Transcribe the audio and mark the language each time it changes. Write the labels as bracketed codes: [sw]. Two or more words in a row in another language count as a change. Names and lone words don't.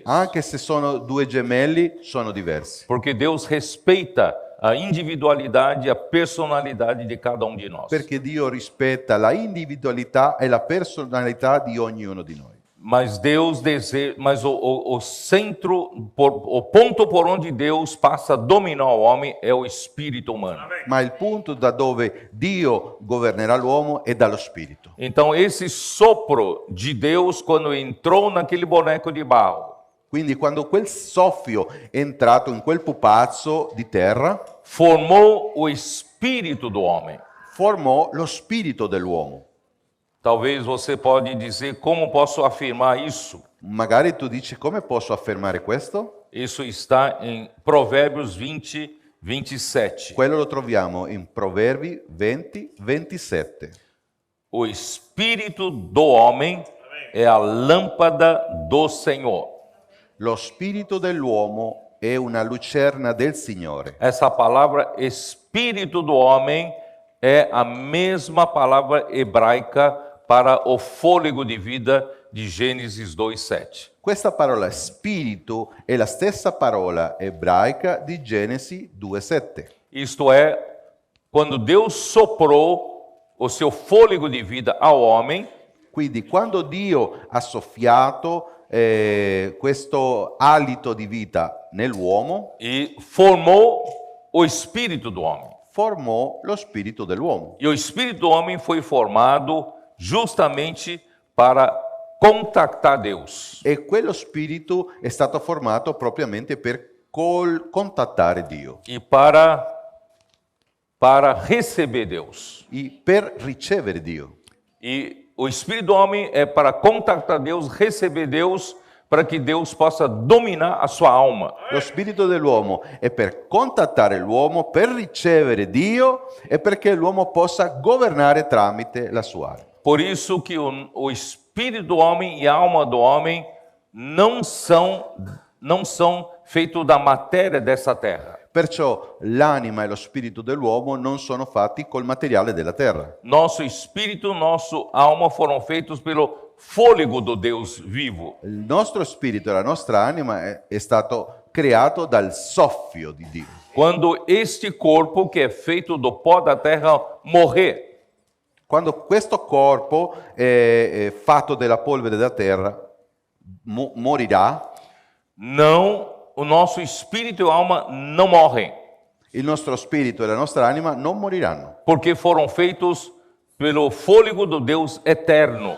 [it] Anche se sono due gemelli, sono diversi. [pt] Porque Deus respeita a individualidade e a personalidade de cada de nós. [it] Perché Dio rispetta la individualità e la personalità di ognuno di noi. [pt] Mas Deus deseja, mas o centro, o ponto por onde Deus passa a dominar o homem é o espírito humano. [it] Ma il punto da dove Dio governerà l'uomo è dallo spirito. [pt] Então esse sopro de Deus quando entrou naquele boneco de barro, [it] Quindi quando quel soffio è entrato in quel pupazzo di terra, [pt] formou o espírito do homem. [it] formò lo spirito dell'uomo. [pt] Talvez você pode dizer, como posso afirmar isso? [it] Magari tu dici, come posso affermare questo? [pt] Isso está em Provérbios 20, 27. [it] Quello lo troviamo in Proverbi 20, 27. [pt] O espírito do homem é a lâmpada do Senhor. [it] Lo spirito dell'uomo è una lucerna del Signore. [pt] Essa palavra espírito do homem é a mesma palavra hebraica para o fôlego de vida de Gênesis 2:7. [it] Questa parola spirito è la stessa parola ebraica di Genesi 2,7. [pt] Isto é, quando Deus soprou o seu fôlego de vida ao homem, [it] Quindi quando Dio ha soffiato questo alito di vita nell'uomo, [pt] e formou o espírito do homem. [it] formò lo spirito dell'uomo. [pt] E o espírito do homem foi formado justamente para contactar Deus. [it] E quello spirito è stato formato propriamente per contattare Dio [pt] E para receber Deus. [it] e per ricevere Dio. [pt] E o espírito do homem é para contactar Deus, receber Deus, para que Deus possa dominar a sua alma. [it] Lo spirito dell'uomo è per contattare l'uomo, per ricevere Dio e perché l'uomo possa governare tramite la sua anima. [pt] Por isso que o espírito do homem e a alma do homem não são feitos da matéria dessa terra. [it] Perciò l'anima e lo spirito dell'uomo non sono fatti col materiale della terra. [pt] Nosso espírito, nossa alma foram feitos pelo fôlego do Deus vivo. [it] Il nostro spirito e la nostra anima è stato creato dal soffio di Dio. [pt] Quando este corpo, que é feito do pó da terra, morrer, [it] Quando questo corpo è fatto della polvere della terra morirà, [pt] o nosso espírito e alma não morrem, [it] il nostro spirito e la nostra anima non moriranno, [pt] porque foram feitos pelo fôlego do Deus eterno.